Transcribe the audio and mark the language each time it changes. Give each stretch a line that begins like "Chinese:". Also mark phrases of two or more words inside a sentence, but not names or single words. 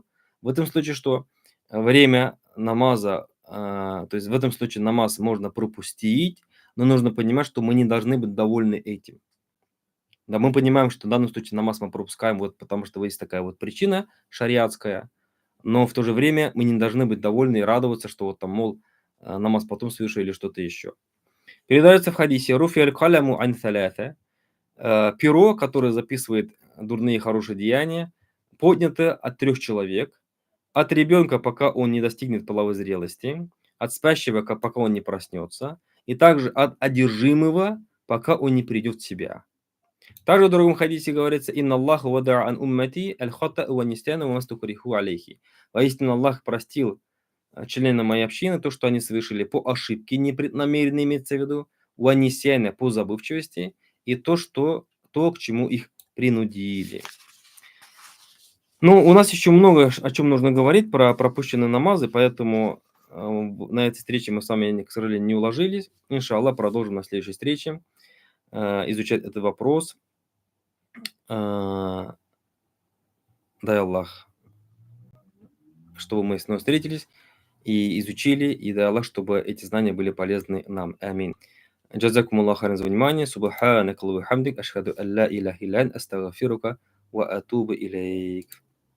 Russian: В этом случае, что время намаза, то есть в этом случае намаз можно пропустить, но нужно понимать, что мы не должны быть довольны этим. Да, мы понимаем, что в данном случае намаз мы пропускаем, вот потому что есть такая вот причина шариатская, но в то же время мы не должны быть довольны и радоваться, что вот там, мол, намаз потом совершу или что-то еще. Передается в хадисе
Arabic: «رفع القلم عن ثلاثة».
Russian: Перо, которое записывает дурные и хорошие деяния, поднято от 3 человек: от ребенка, пока он не достигнет половой зрелости, от спящего, пока он не проснется, и также от одержимого, пока он не придет в себя. Также в другом хадисе говорится:
Arabic: «إن الله وضع عن أمتي الخطأ والنسيان وما استكرهوا عليه».
Russian: Воистину Аллах простил членам моей общины то, что они совершили по ошибке непреднамеренно, имеется в виду,
Arabic: والنسيان
Russian: по забывчивости, и то, к чему их принудили. Ну, у нас еще много о чем нужно говорить про пропущенные намазы, поэтому на этой встрече мы с вами, к сожалению, не уложились. Иншаллах, продолжим на следующей встрече изучать этот вопрос. Дай Аллах, чтобы мы снова встретились и изучили, и дай Аллах, чтобы эти знания были полезны нам. Амин.
Arabic: جزاكم الله خيرا
Russian: за внимание.
Arabic: سبحانك اللهم بحمدك. أشهد أن لا إله إلا أنت. أستغفرك وأتوب إليك.